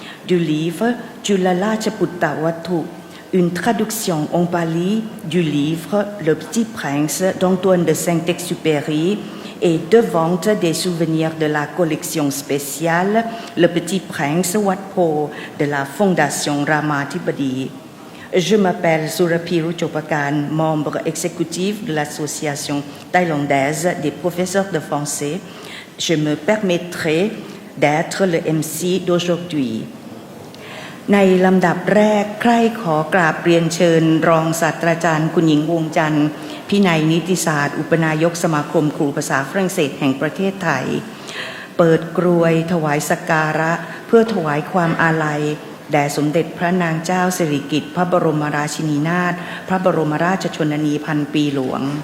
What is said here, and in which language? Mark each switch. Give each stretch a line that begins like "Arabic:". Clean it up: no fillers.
French: du livre Julala Chaputta Watu, une traduction en pali du livre Le Petit Prince d'Antoine de Saint-Exupéry et de vente des souvenirs de la collection spéciale Le Petit Prince Wat Po de la Fondation Ramathibodi. Je m'appelle Surapi Ruchopakan, membre exécutif de l'Association thaïlandaise des professeurs de français. Je me permettrai d'être le MC d'aujourd'hui.
Thai: ในลำดับแรกใคร่ขอกราบเรียนเชิญรองศาสตราจารย์คุณหญิงวงจันทร์พินัยนิติศาสตร์อุปนายกสมาคมครูภาษาฝรั่งเศสแห่งประเทศไทยเปิดกรวยถวายสักการะเพื่อถวายความอาลัยแด่สมเด็จพระนางเจ้าสิริกิติ์พระบรมราชินีนาถพระบรมราชชนนีพันปีหลวง